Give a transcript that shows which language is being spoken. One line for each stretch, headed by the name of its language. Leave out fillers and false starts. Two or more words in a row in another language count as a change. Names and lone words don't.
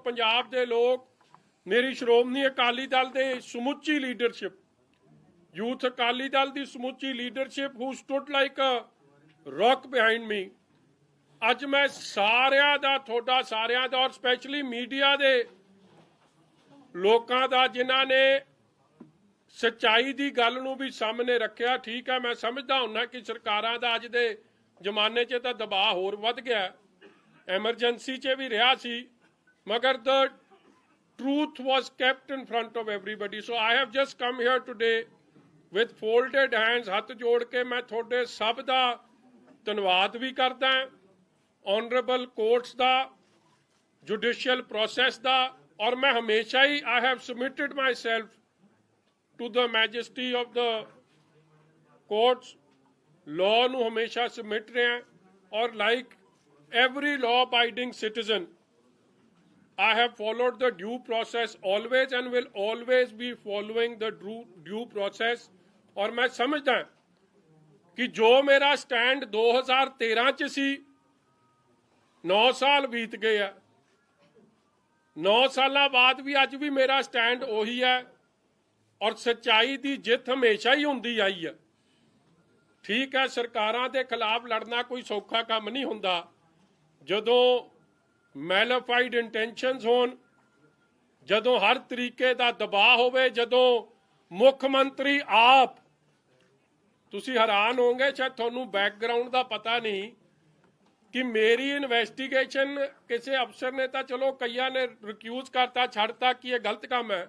Punjabi: ਪੰਜਾਬ ਦੇ ਲੋਕ, ਮੇਰੀ ਸ਼੍ਰੋਮਣੀ ਅਕਾਲੀ ਦਲ ਦੇ ਸਮੁੱਚੀ ਲੀਡਰਸ਼ਿਪ, ਯੂਥ ਅਕਾਲੀ ਦਲ ਦੀ ਸਮੁੱਚੀ ਲੀਡਰਸ਼ਿਪ
English: who stood like a rock behind me,
Punjabi: ਅੱਜ ਮੈਂ ਸਾਰਿਆਂ ਦਾ, ਤੁਹਾਡਾ ਸਾਰਿਆਂ ਦਾ, ਔਰ ਸਪੈਸ਼ਲੀ ਮੀਡੀਆ ਦੇ ਲੋਕਾਂ ਦਾ ਜਿਨ੍ਹਾਂ ਨੇ ਸੱਚਾਈ ਦੀ ਗੱਲ ਨੂੰ ਵੀ ਸਾਹਮਣੇ ਰੱਖਿਆ। ਠੀਕ ਹੈ, ਮੈਂ ਸਮਝਦਾ ਹੁੰਨਾ ਕਿ ਸਰਕਾਰਾਂ ਦਾ ਅੱਜ ਦੇ ਜ਼ਮਾਨੇ 'ਚ ਤਾਂ ਦਬਾਅ ਹੋਰ ਵੱਧ ਗਿਆ, ਐਮਰਜੈਂਸੀ 'ਚ ਵੀ ਰਿਹਾ ਸੀ, ਮਗਰ
English: the truth was kept in front of everybody. So I have just come here today with folded hands,
Punjabi: ਹੱਥ ਜੋੜ ਕੇ ਮੈਂ ਤੁਹਾਡੇ ਸਭ ਦਾ ਧੰਨਵਾਦ ਵੀ ਕਰਦਾ,
English: honourable courts ਦਾ, judicial process
Punjabi: ਦਾ, ਔਰ ਮੈਂ ਹਮੇਸ਼ਾ ਹੀ
English: I have submitted myself to the majesty of the courts, law
Punjabi: ਨੂੰ ਹਮੇਸ਼ਾ submit ਰਿਹਾ, ਔਰ
English: like every law abiding citizen I have followed the due process always and will always be following the due process.
Punjabi: ਔਰ ਮੈਂ ਸਮਝਦਾ ਕਿ ਜੋ ਮੇਰਾ ਸਟੈਂਡ 2013 'ਚ ਸੀ, 9 ਸਾਲ ਬੀਤ ਗਏ ਹੈਂ, 9 ਸਾਲ ਬਾਅਦ ਭੀ ਅੱਜ ਭੀ ਮੇਰਾ ਸਟੈਂਡ ਉਹੀ ਹੈ, ਔਰ ਸੱਚਾਈ ਕੀ ਜਿੱਤ ਹਮੇਸ਼ਾ ਹੀ ਹੋਂਦੀ ਆਈ ਹੈ। ਠੀਕ ਹੈ, ਸਰਕਾਰਾਂ ਦੇ ਖਿਲਾਫ ਲੜਨਾ ਕੋਈ ਸੌਖਾ ਕੰਮ ਨਹੀਂ ਹੁੰਦਾ, ਜਦੋਂ
English: malafide intentions
Punjabi: ਹੋਣ, ਜਦੋਂ ਹਰ ਤਰੀਕੇ ਦਾ ਦਬਾਅ ਹੋਵੇ, ਜਦੋਂ ਮੁੱਖ ਮੰਤਰੀ ਆਪ, ਤੁਸੀਂ ਹੈਰਾਨ ਹੋਵੋਗੇ, ਸ਼ਾਇਦ ਤੁਹਾਨੂੰ ਬੈਕਗ੍ਰਾਉਂਡ ਦਾ ਪਤਾ ਨਹੀਂ ਕਿ ਮੇਰੀ ਇਨਵੈਸਟੀਗੇਸ਼ਨ ਕਿਸੇ ਅਫਸਰ ਨੇ ਤਾਂ ਚਲੋ ਕਈਆਂ ਨੇ ਰਿਕਿਊਜ਼ ਕਰਤਾ, ਛੱਡਤਾ ਕਿ ਇਹ ਗਲਤ ਕੰਮ ਹੈ।